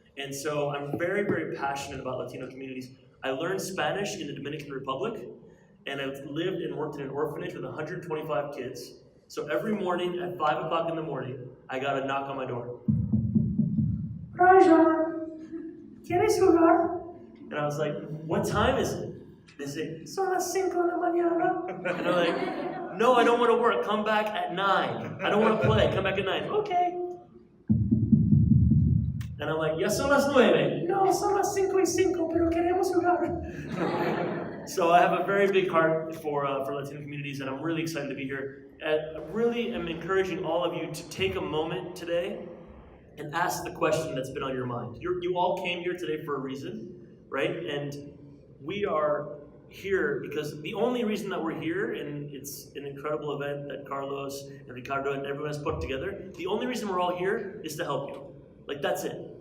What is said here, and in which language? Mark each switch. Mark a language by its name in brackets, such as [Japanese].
[English] And so I'm very, very passionate about Latino communities. I learned Spanish in the Dominican Republic, and I've lived and worked in an orphanage with 125 kids. So every morning at 5 o'clock in the morning, I got a knock on my door. Raja, [Spanish] ¿quieres jugar? [English] And I was like, what time is it? They say, [Spanish] son las 5 de la mañana. [English] And I'm like, no, I don't want to work. Come back at 9. I don't want to play. Come back at 9. Okay. And I'm like, [Spanish] ya son las 9. No, son las 5:05, pero queremos jugar. [English] So I have a very big heart for Latino communities, and I'm really excited to be here. I really am encouraging all of you to take a moment today and ask the question that's been on your mind. You all came here today for a reason, right? And we are here because the only reason that we're here, and it's an incredible event that Carlos and Ricardo and everyone has put together, the only reason we're all here is to help you. Like, that's it.